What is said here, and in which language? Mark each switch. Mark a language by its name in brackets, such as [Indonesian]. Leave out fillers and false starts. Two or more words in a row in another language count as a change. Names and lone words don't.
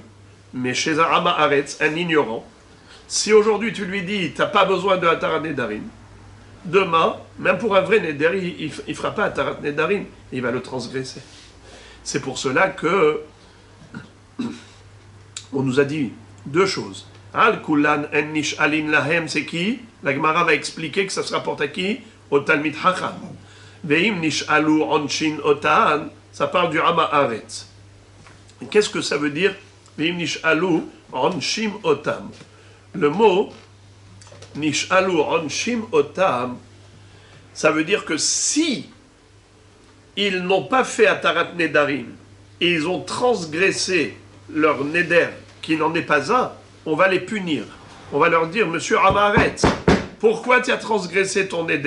[French] Mais chez un [Hebrew] עם הארץ, [French] un ignorant, si aujourd'hui tu lui dis tu n'as pas besoin de [Hebrew] התרת נדרים, [French] demain, même pour un vrai neder, il ne fera pas [Hebrew] התרת נדרים, [French] il va le transgresser. C'est pour cela que on nous a dit 2 choses. [Hebrew] על כולן אין נשאלין להם, [French] c'est qui? La Gemara va expliquer que ça se rapporte à qui? [Hebrew] Au תלמיד חכם. ואם נשאלו עונשין אותן, [French] ça parle du [Hebrew] עם הארץ. [French] Qu'est-ce que ça veut dire? [Hebrew] ואם נשאלו עונשים אותם. [French] Le mot [Hebrew] נשאלו עונשים אותם, [French] ça veut dire que si ils n'ont pas fait [Hebrew] אתרת נדרים [French] et ils ont transgressé leur Neder, qui n'en est pas un, on va les punir. On va leur dire, monsieur Amaret, pourquoi tu as transgressé ton Neder?